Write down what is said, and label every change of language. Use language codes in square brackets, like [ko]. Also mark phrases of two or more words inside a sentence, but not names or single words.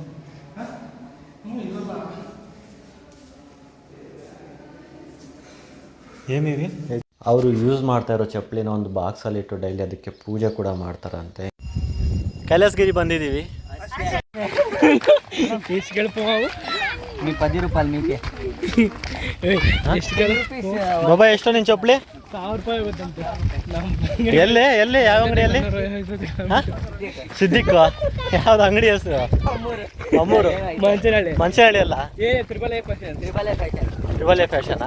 [kn] ಏನಿದೆ? ಅವರು ಯೂಸ್ ಮಾಡ್ತಾ ಇರೋ ಚಪ್ಪಲಿನ ಒಂದು ಬಾಕ್ಸಲ್ಲಿ ಇಟ್ಟು ಡೈಲಿ ಅದಕ್ಕೆ ಪೂಜೆ ಕೂಡ ಮಾಡ್ತಾರಂತೆ. ಕೈಲಾಸಗಿರಿ ಬಂದಿದ್ದೀವಿ. [te] మీ 10 రూపాయలు మీకే [kn] ಬಾಬಾ ಎಷ್ಟು ನಿನ್ ಚಪ್ಪಲಿ 1000 ರೂಪಾಯಿ ಗೊತ್ತಂತೆ ಎಲ್ಲಿ ಯಾವ ಅಂಗಡಿಯಲ್ಲಿ ಸಿದ್ದಿಕ್ ಯಾವ್ದು ಅಂಗಡಿ ಹೆಸರು ಅಮ್ಮೂರು ಮಂಚನಹಳ್ಳಿ ಅಲ್ಲ ತ್ರಿಬಲ್ ಎ ಫ್ಯಾಷನ್ ಟ್ರಿಬಲ್ ಎ ಫ್ಯಾಷನಾ